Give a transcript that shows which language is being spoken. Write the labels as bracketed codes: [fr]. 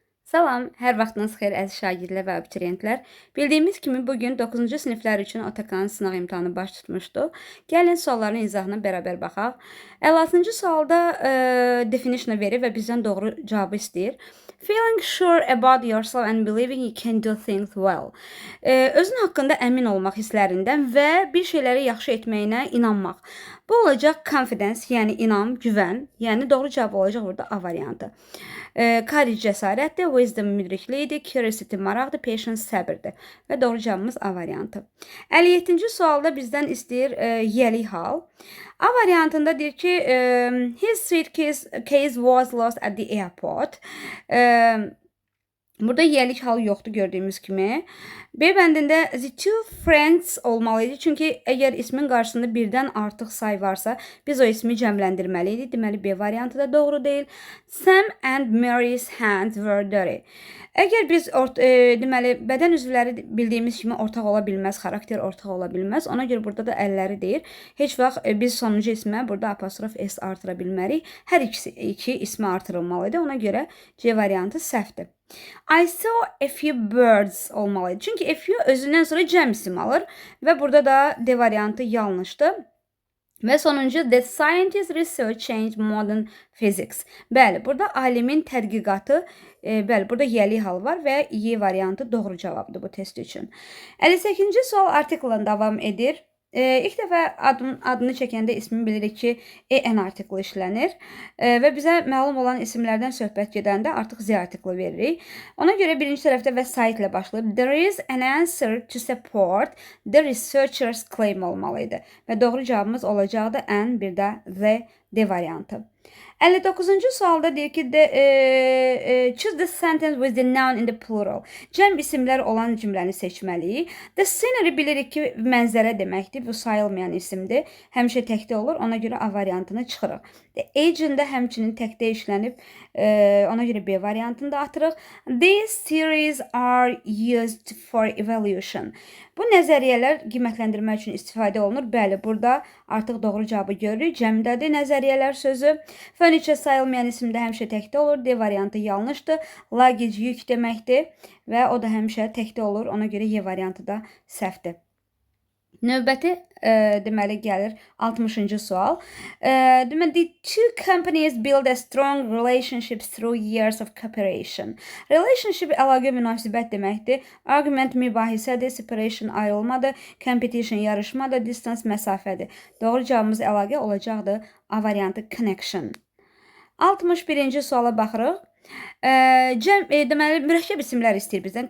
[az] Salam, hər vaxtınız xeyir əziz şagirdlər və abituriyentlər. Bildiyimiz kimi bugün 9-cu siniflər üçün OTAKAN sınaq imtahanı baş tutmuşdu. Gəlin sualların izahına bərabər baxaq. 56-cı sualda definition verir və bizdən doğru cavabı istəyir. [en] Feeling sure about yourself and believing you can do things well. [az] Özün haqqında əmin olmaq hisslərindən və bir şeyləri yaxşı etməyinə inanmaq. Bu olacaq confidence, yəni inam, güvən. Yəni doğru cavab olacaq burada A variantı. Courage cəsarətdir, wisdom müdrikliyidir, curiosity maraqdır, patience səbirdir. Və doğru cavabımız A variantı. 57-ci sualda bizdən istəyir yelik hal. A variantında deyir ki, [en] his suitcase was lost at the airport. [az] Burada yelik hal yoxdur gördüyümüz kimi. B bəndində [en] the two friends [az] olmalıydı. Çünki əgər ismin qarşısında birdən artıq say varsa, biz o ismi cəmləndirməliydik. Deməli, B variantı da doğru deyil. [en] Sam and Mary's hands were dirty. [az] Əgər biz deməli, bədən üzvləri bildiyimiz kimi ortaq ola bilməz, xarakter ortaq ola bilməz. Ona görə burada da əlləri deyir. Heç vaxt biz sonuncu ismə burada apostrof S artıra bilmərik. Hər iki ismi artırılmalıydı. Ona görə C variantı səhvdir. [en] I saw a few birds [az] olmalıydı. Çünki a few özündən sonra cəm isim alır və burada da D variantı yanlışdır. Və sonuncu, [en] the scientist research changed modern physics. [az] Bəli, burada alimin tədqiqatı, bəli, burada yelik hal var və Y variantı doğru cavabdır bu test üçün. 58-ci sual artikla davam edir. İlk dəfə adını çəkəndə ismini bilirik ki, EN artiklı işlənir və bizə məlum olan isimlərdən söhbət gedəndə artıq Z artiklı veririk. Ona görə birinci tərəfdə və site ilə başlayıb [en] there is an answer to support the researchers claim [az] olmalıydı və doğru cavabımız olacaqdı N, bir də Z, D variantı. 59-cu sualda deyir ki, [en] choose the sentence with the noun in the plural. [az] Cəm isimlər olan cümləni seçməliyik. [en] The scenery [az] bilirik ki, mənzərə deməkdir. Bu sayılmayan isimdir. Həmişə təkdə olur. Ona görə A variantını çıxırıq. [en] The agent [az] də həmçinin təkdə işlənib. Ona görə B variantını da atırıq. [en] These theories are used for evaluation. [az] Bu nəzəriyyələr qiymətləndirmə üçün istifadə olunur. Bəli, burada artıq doğru cavabı görürük. Cəmdədir nəzəriyyələr sözü. Furniture sayılmayan isimdə həmişə təkdə olur. D variantı yanlışdır. Luggage yük deməkdir və o da həmişə təkdə olur. Ona görə Y variantı da səhvdir. Növbəti deməli gəlir 60-cı sual. Deməli, [en] the two companies build a strong relationship through years of cooperation. [az] Relationship əlaqə münasibət deməkdir. Argument mübahisədir, separation ayrılmadır, competition yarışmadır, distance məsafədir. Doğru cavabımız əlaqə olacaqdır. A variantı connection. 61-ci suala baxırıq. Deməli, mürəkkəb isimlər istəyir bizdən.